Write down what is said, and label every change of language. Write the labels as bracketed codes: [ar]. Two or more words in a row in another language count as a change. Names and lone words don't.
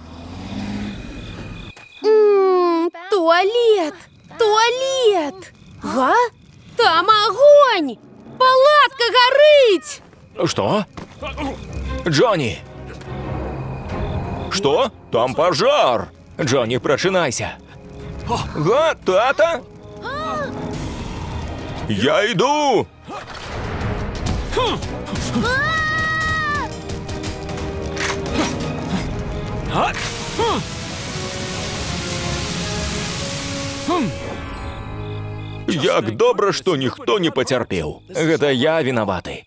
[be] Туалет! Туалет! Га? Там агонь! Палатка гарыць! [ru] Что? Джонни! Что? Там пожар! Джонни, просинайся! [be] Га, тата? [ru] Я иду! [uk] Як добре, що ніхто не потерпів. [be] Гэта я вінаваты.